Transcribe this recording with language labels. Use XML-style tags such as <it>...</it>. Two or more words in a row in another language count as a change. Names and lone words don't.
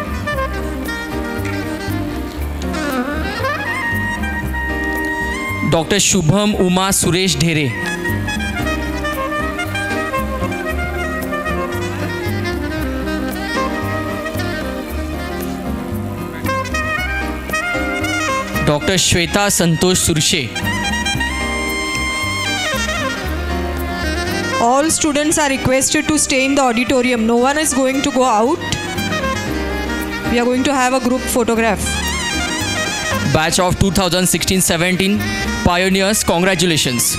<en>Dr. Shubham Uma Suresh Dhere. Dr. Shweta Santosh Surshe. All students are requested to stay in the auditorium. No one is going to go out. We are going to have a group photograph. Batch of 2016-17 pioneers, congratulations.</en>